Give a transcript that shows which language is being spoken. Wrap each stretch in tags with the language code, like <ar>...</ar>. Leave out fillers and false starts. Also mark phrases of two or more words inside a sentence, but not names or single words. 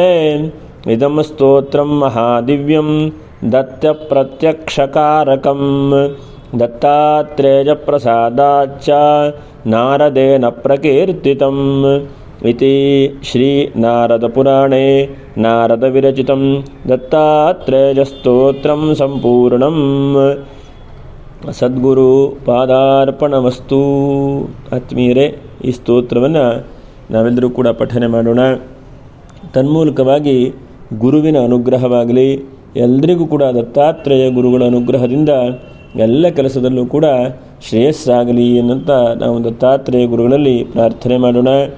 <sa>इदं स्तोत्रं महादिव्यं दत्तप्रत्यक्षकारकं दत्तात्रेयप्रसादाच्च नारदेन प्रकीर्तितम् इति श्रीनारदपुराणे नारदविरचितं दत्तात्रेयस्तोत्रं सम्पूर्णम्। ಸದ್ಗುರು ಪಾದಾರ್ಪಣಮಸ್ತು.</sa> <kn>ಆತ್ಮೀಯರೇ, ಈ ಸ್ತೋತ್ರವನ್ನು ನಾವೆಲ್ಲರೂ ಕೂಡ ಪಠನೆ ಮಾಡೋಣ. ತನ್ಮೂಲಕವಾಗಿ ಗುರುವಿನ ಅನುಗ್ರಹವಾಗಲಿ, ಎಲ್ರಿಗೂ ಕೂಡ ದತ್ತಾತ್ರೇಯ ಗುರುಗಳ ಅನುಗ್ರಹದಿಂದ ಎಲ್ಲ ಕೆಲಸದಲ್ಲೂ ಕೂಡ ಶ್ರೇಯಸ್ಸಾಗಲಿ ಎನ್ನುವಂಥ ನಾವು ದತ್ತಾತ್ರೇಯ ಗುರುಗಳಲ್ಲಿ ಪ್ರಾರ್ಥನೆ ಮಾಡೋಣ.</kn>